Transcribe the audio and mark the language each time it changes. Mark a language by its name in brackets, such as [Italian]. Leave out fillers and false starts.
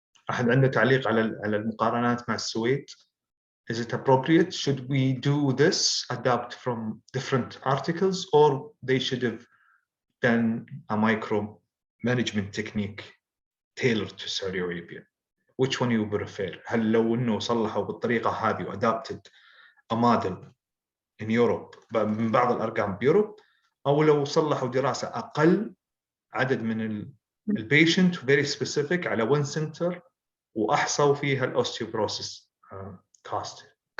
[Arabic] أحد عنده تعليق على المقارنات مع السويد؟ [English] Is it appropriate? Should we do this, adapt from different articles, or they should have done a micro management technique tailored to Saudi Arabia? Which one you prefer? [Arabic] هل لو إنه صلحوا بالطريقة هذه و [English] adapted a model in Europe [Arabic] من بعض الأرقام بيوروب، أو لو صلحوا دراسة أقل عدد من البيشنت [English] very specific [Arabic] على [English] one center [Arabic] وأحصوا فيها الأوستيوبروسيس كاست.